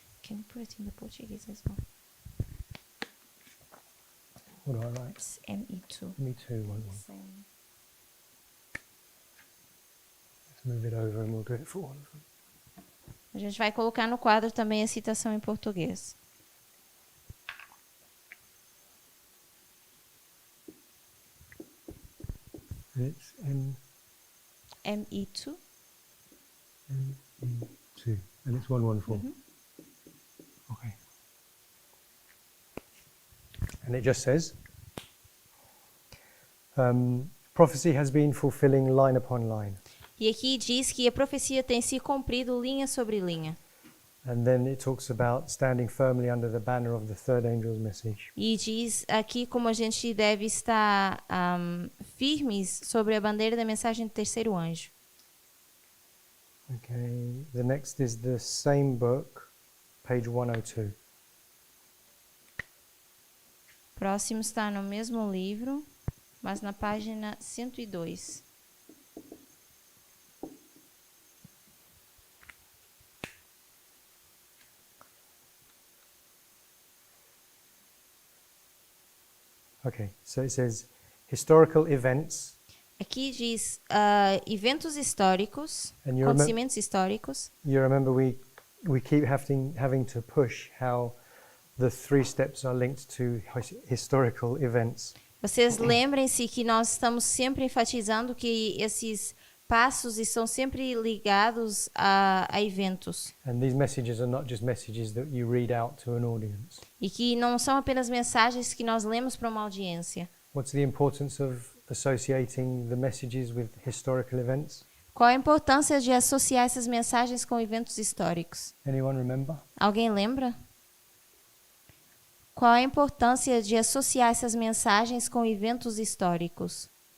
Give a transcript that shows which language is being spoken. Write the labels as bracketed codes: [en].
[en] Can you put it in the Portuguese as well? What do I write? It's ME2. Me too, won't we? Same. Let's move it over and we'll do it for all of them. [pt] A gente vai colocar no quadro também a citação em português. [en] And it's ME2. ME2. And it's 114. Okay. And it just says, prophecy has been fulfilling line upon line. [pt] E aqui diz que a profecia tem se cumprido linha sobre linha. [en] And then it talks about standing firmly under the banner of the third angel's message. [pt] E diz aqui como a gente deve estar firmes sobre a bandeira da mensagem do terceiro anjo. [en] Okay, the next is the same book, page 102. [pt] Próximo está no mesmo livro, mas na página 102. [en] Okay, so it says historical events, [pt] Aqui diz eventos históricos, [en] and [pt] acontecimentos históricos. [en] you remember we keep having to push how the 3 steps are linked to historical events. [pt] Vocês lembrem-se que nós estamos sempre enfatizando que esses passos estão sempre ligados a eventos. [en] And these messages are not just messages that you read out to an audience. [pt] E que não são apenas mensagens que nós lemos para uma audiência. [en] What's the importance of associating the messages with historical events? [pt] Qual a importância de associar essas mensagens com eventos históricos? [en] Anyone remember? [pt] Alguém lembra? Qual a importância de associar essas mensagens com eventos históricos?